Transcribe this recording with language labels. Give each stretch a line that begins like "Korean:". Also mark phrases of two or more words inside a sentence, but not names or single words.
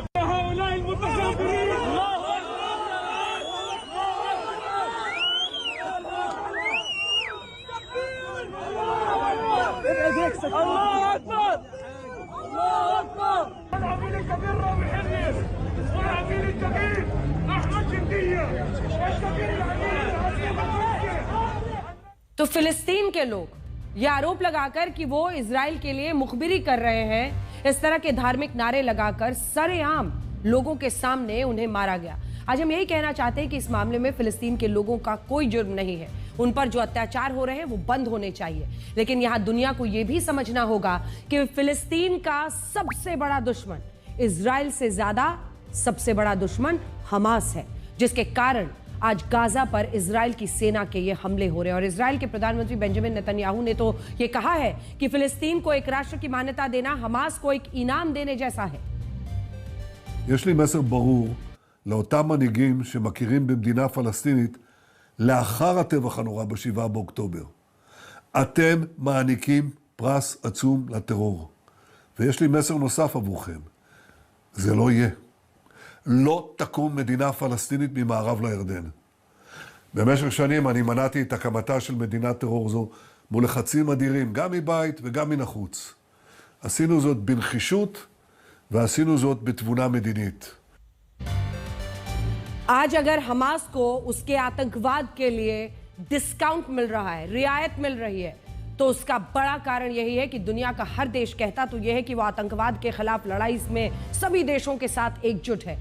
Arabic: هؤلاء المتخابرين الله اكبر الله اكبر. العميل الكبير رامي حلمي والعميل الكبير احمد جنديه والكبير العميل.
Hindi: तो फिलिस्तीन के लोग यह आरोप लगाकर कि वो इजराइल के लिए मुखबिरी कर रहे हैं, इस तरह के धार्मिक नारे लगाकर सरेआम लोगों के सामने उन्हें मारा गया। आज हम यही कहना चाहते हैं कि इस मामले में फिलिस्तीन के लोगों का कोई जुर्म नहीं है। उन पर जो अत्याचार हो रहे हैं वो बंद होने चाहिए। लेकिन यहां दुनिया को यह भी समझना होगा कि फिलिस्तीन का सबसे बड़ा दुश्मन इजराइल से ज्यादा सबसे बड़ा दुश्मन हमास है, जिसके कारण आज गाजा पर इजराइल की सेना के ये हमले हो रहे हैं। और इजराइल के प्रधानमंत्री बेंजामिन नेतन्याहू ने तो ये कहा है कि फिलिस्तीन को एक राष्ट्र की मान्यता देना हमास को एक इनाम देने जैसा है।
Hebrew: יש לי מסר ברור לאותם מנהיגים שמכירים במדינה פלסטינית לאחר הטבח הנורא ב7 באוקטובר. אתם מעניקים פרס עצום לטרור. ויש לי מסר נוסף עבורכם. זה לא יהיה. לא תקום מדינה פלסטינית ממערב לירדן. במשך שנים אני מנעתי את הקמתה של מדינת טרור זו מול לחצים אדירים, גם מבית וגם מן החוץ. עשינו זאת בנחישות ועשינו זאת בתבונה מדינית.
Hindi: आज अगर हमास को उसके आतंकवाद के लिए डिस्काउंट मिल रहा है, रियायत मिल रही है, तो उसका बड़ा कारण यही है कि दुनिया का हर देश कहता तो यह है कि वो आतंकवाद के खिलाफ लड़ाई में सभी देशों के साथ एकजुट है।